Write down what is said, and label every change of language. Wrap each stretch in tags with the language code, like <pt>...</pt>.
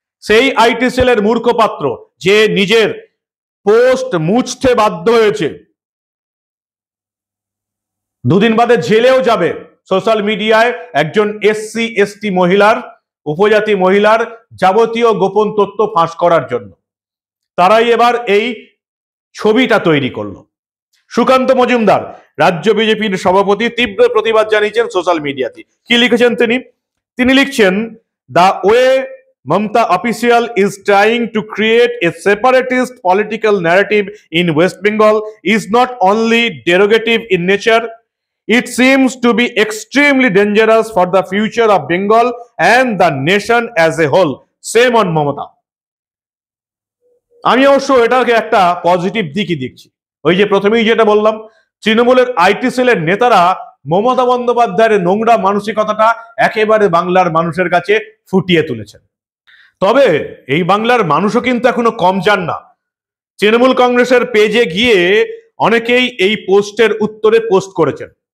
<bn>সেই আইটি সেলের মূর্খপাত্র যে নিজের পোস্ট মুছতে বাধ্য হয়েছে, দুদিন বাদে জেলেও যাবে সোশ্যাল মিডিয়ায় একজন এসসি এসটি মহিলার, উপজাতি মহিলার যাবতীয় গোপন তথ্য ফাঁস করার জন্য। তারাই এবার এই ছবিটা তৈরি করলো। সুকান্ত মজুমদার রাজ্য বিজেপির সভাপতি তীব্র প্রতিবাদ জানিয়েছেন সোশ্যাল মিডিয়াতে। কি লিখেছেন তিনি লিখছেন,</bn> <en>The way Mamta official is trying to create a separatist political narrative in West Bengal is not only derogative in nature, it seems to be extremely dangerous for the future of Bengal and the nation as a whole. Shame on Mamata.</en> <bn>আমি অবশ্য এটাকে একটা positive দিকই দেখছি। ওই যে প্রথমেই যেটা বললাম, তৃণমূলের আইটি সেলের নেতারা মমতা বন্দ্যোপাধ্যায়ের নোংরা মানসিকতাটা একেবারে বাংলার মানুষের কাছে ফুটিয়ে তুলেছেন। তবে এই বাংলার মানুষও কিন্তু এখনো কম যান না। তৃণমূল কংগ্রেসের পেজে গিয়ে অনেকেই এই পোস্টের উত্তরে পোস্ট করেছেন।</bn>